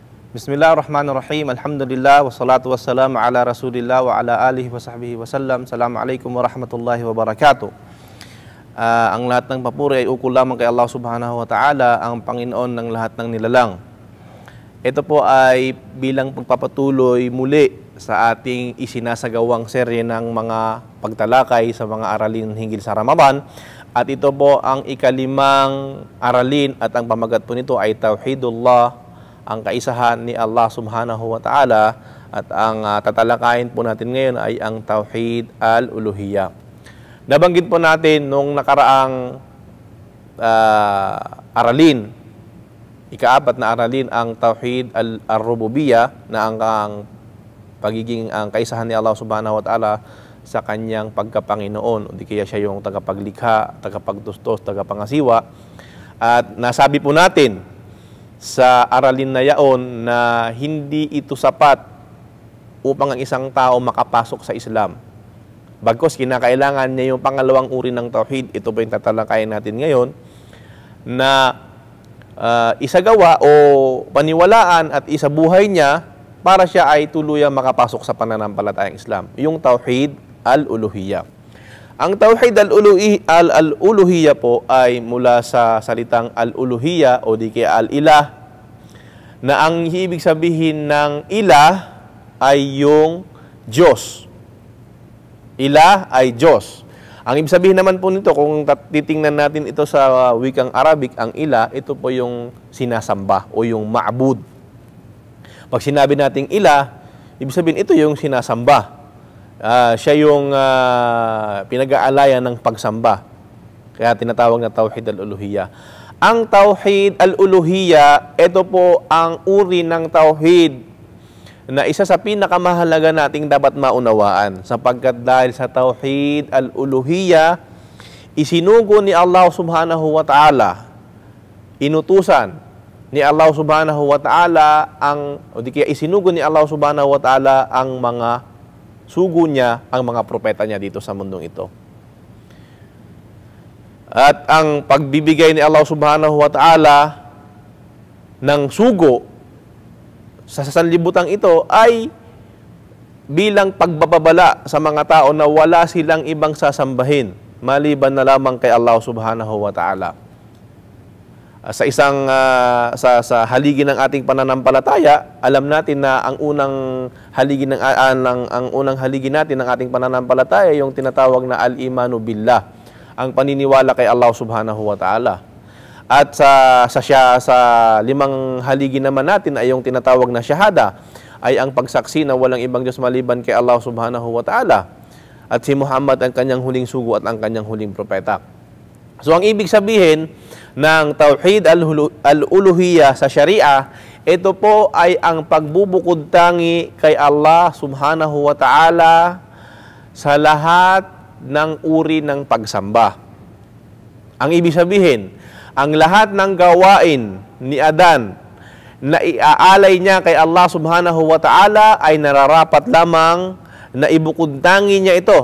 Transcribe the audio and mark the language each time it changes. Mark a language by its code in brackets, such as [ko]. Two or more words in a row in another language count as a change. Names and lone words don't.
[ar] بسم الله الرحمن الرحيم. الحمد لله والصلاة والسلام على رسول الله وعلى آله وصحبه وسلم. السلام عليكم ورحمة الله وبركاته. [tl] Ang lahat ng papuri ay ukol lamang kay Allah [ar] سبحانه وتعالى, [tl] ang Panginoon ng lahat ng nilalang. Ito po ay bilang pagpapatuloy muli sa ating isinasagawang serye ng mga pagtalakay sa mga aralin hinggil sa Ramadan. At ito po ang ikalimang aralin at ang pamagat po nito ay Tauhidullah, ang kaisahan ni Allah [ar] سبحانه وتعالى, [tl] at ang tatalakayin po natin ngayon ay ang [ar] توحيد الألوهية. [tl] Nabanggit po natin nung nakaraang aralin, ika-4 na aralin, ang [ar] توحيد الربوبية, [tl] na ang pagiging ang kaisahan ni Allah [ar] سبحانه وتعالى [tl] sa kanyang pagkapanginoon, o di kaya siya yung tagapaglikha, tagapagtustos, tagapangasiwa. At nasabi po natin sa aralin na yaon na hindi ito sapat upang ang isang tao makapasok sa Islam. Bagkus kinakailangan niya yung pangalawang uri ng tauhid. Ito po yung tatalakayin natin ngayon, na isagawa o paniwalaan at isabuhay niya para siya ay tuluyang makapasok sa pananampalatayang Islam, yung [ar] توحيد الألوهية. [tl] Ang [ar] توحيد الألوهية [tl] po ay mula sa salitang al-Uluhiyya o di kaya al-Ilah, na ang ibig sabihin ng Ilah ay yung Diyos. Ilah ay Diyos. Ang ibig sabihin naman po nito, kung titingnan natin ito sa wikang Arabic, ang Ilah, ito po yung sinasamba o yung ma'bud. Pag sinabi nating Ilah, ibig sabihin ito yung sinasamba. Siya yung pinag-aalayan ng pagsamba. Kaya tinatawag na [ar] توحيد الألوهية. [tl] Ang [ar] توحيد الألوهية, [tl] ito po ang uri ng Tauhid na isa sa pinakamahalaga nating dapat maunawaan. Sapagkat dahil sa [ar] توحيد الألوهية, [tl] isinugo ni Allah [ar] سبحانه وتعالى, [tl] inutusan ni Allah [ar] سبحانه وتعالى [tl] isinugo ni Allah [ar] سبحانه وتعالى [tl] ang mga sugo niya, ang mga propeta niya dito sa mundong ito. At ang pagbibigay ni Allah [ar] سبحانه وتعالى [tl] ng sugo sa sanlibutan ito ay bilang pagbababala sa mga tao na wala silang ibang sasambahin maliban na lamang kay Allah [ar] سبحانه وتعالى. [tl] Sa isang sa haligi ng ating pananampalataya, alam natin na ang unang haligi natin ng ating pananampalataya yung tinatawag na [ar] الإيمان بالله, [tl] ang paniniwala kay Allah [ar] سبحانه وتعالى. [tl] At sa limang haligi naman natin ay yung tinatawag na syahada, ay ang pagsaksi na walang ibang Diyos maliban kay Allah [ar] سبحانه وتعالى, [tl] at si Muhammad ang kanyang huling sugo at ang kanyang huling propeta. So ang ibig sabihin ng [ar] توحيد الألوهية [tl] sa Sharia, ito po ay ang pagbubukod tangi kay Allah [ar] سبحانه وتعالى [tl] sa lahat ng uri ng pagsamba. Ang ibig sabihin, ang lahat ng gawain ni Adan na iaalay niya kay Allah [ar] سبحانه وتعالى [tl] ay nararapat lamang na ibukod tangi niya ito.